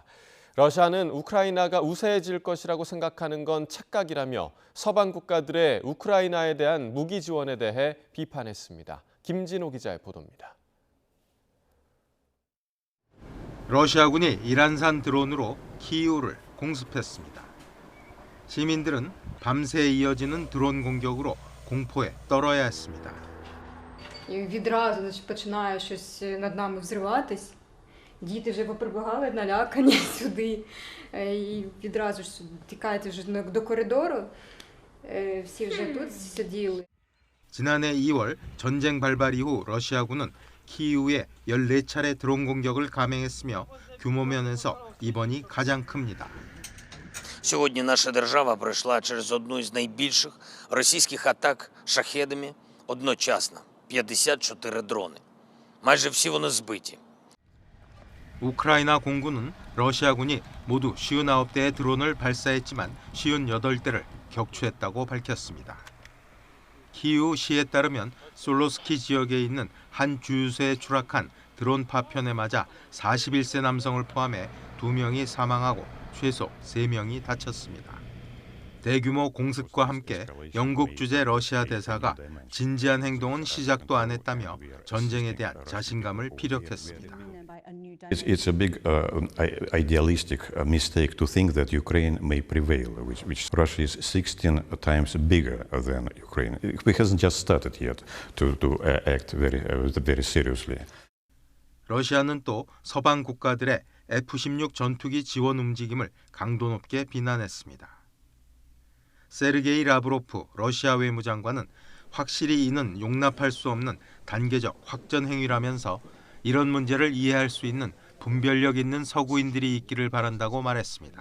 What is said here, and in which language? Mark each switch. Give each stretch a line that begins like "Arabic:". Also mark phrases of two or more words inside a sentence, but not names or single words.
Korean: 러시아는 우크라이나가 우세해질 것이라고 생각하는 건 착각이라며 서방 국가들의 우크라이나에 대한 무기 지원에 대해 비판했습니다. 김진호 기자의 보도입니다. 러시아군이 이란산 드론으로 키이우를 공습했습니다. 시민들은 밤새 이어지는 드론 공격으로 공포에 떨어야 했습니다.
Ukrainian: Відразу починає щось над нами взриватись. Діти вже поприбігали налякані сюди. І відразу ж тікають вже до коридору. Всі вже тут сиділи.
Korean: 지난해 2월 전쟁 발발 이후 러시아군은 키이우에 14차례 드론 공격을 감행했으며 규모 면에서 이번이 가장 큽니다.
Ukrainian: Сьогодні наша держава пройшла через одну із найбільших російських атак шахедами одночасно. 54 дрони. майже всі вони збиті.
Korean: 우크라이나 공군은 러시아군이 모두 59대의 드론을 발사했지만 58대를 격추했다고 밝혔습니다. 키이우시에 따르면 솔로스키 지역에 있는 한 주유소에 추락한 드론 파편에 맞아 41세 남성을 포함해 2명이 사망하고 최소 3명이 다쳤습니다. 대규모 공습과 함께 영국 주재 러시아 대사가 진지한 행동은 시작도 안 했다며 전쟁에 대한 자신감을 피력했습니다.
English: It's a big idealistic mistake to think that Ukraine may prevail, which Russia is 16 times bigger than Ukraine. It hasn't just started yet to act very seriously.
Korean: 러시아는 또 서방 국가들의 F-16 전투기 지원 움직임을 강도 높게 비난했습니다. 세르게이 라브로프 러시아 외무장관은 확실히 이는 용납할 수 없는 단계적 확전 행위라면서 이런 문제를 이해할 수 있는 분별력 있는 서구인들이 있기를 바란다고 말했습니다.